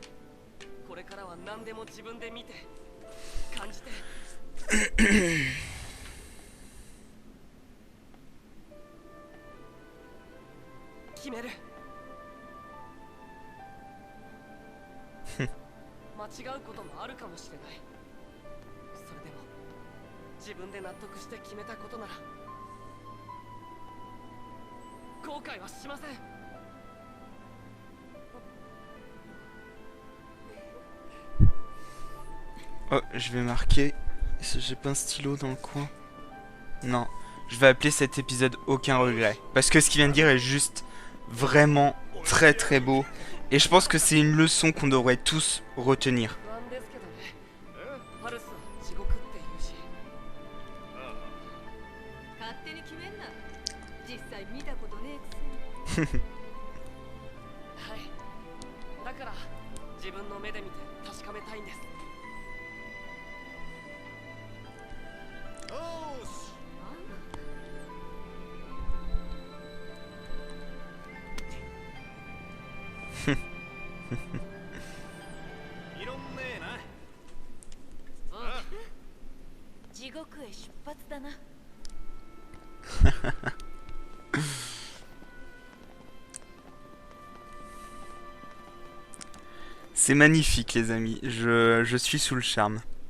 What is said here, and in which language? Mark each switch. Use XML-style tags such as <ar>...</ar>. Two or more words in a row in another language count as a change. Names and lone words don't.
<ja>これからは何でも自分で見て感じて決める。間違うこともあるかもしれない。それでも自分で納得して決めたことなら後悔はしません。</ja> <fr>Oh, je vais marquer. J'ai pas un stylo dans le coin. Non, je vais appeler cet épisode aucun regret. Parce que ce qu'il vient de dire est juste vraiment très beau. Et je pense que c'est une leçon qu'on devrait tous retenir.</fr> <ja>不安ですけどね。パルスは地獄って言うし。勝手に決めんな。実際見たことねえくせに。はい。だから自分の目で見て確かめたいんです。よーし いろんねえな地獄へ出発だな。</ja> <fr>C'est magnifique les amis, je suis sous le charme.</fr>